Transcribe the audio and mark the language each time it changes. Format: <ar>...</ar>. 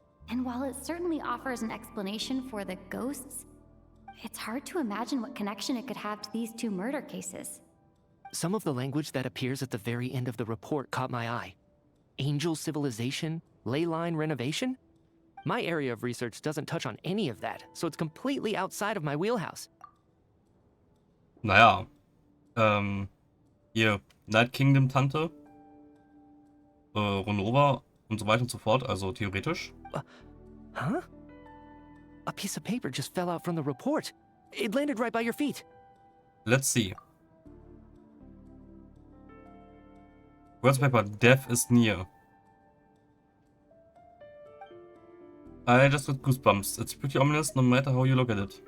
<en>And while it certainly offers an explanation for the ghosts, it's hard to imagine what connection it could have to these two murder cases. Some of the language that appears at the very end of the report caught my eye. Angel civilization, ley line renovation? My area of research doesn't touch on any of that, so it's completely outside of my wheelhouse.</en> <de>Naja, hier, Night Kingdom Tante, Ronova und so weiter und so fort, also theoretisch.</de> <en>Huh? A piece of paper just fell out from the report. It landed right by your feet. Let's see. Words paper, death is near. I just got goosebumps. It's pretty ominous no matter how you look at it.</en>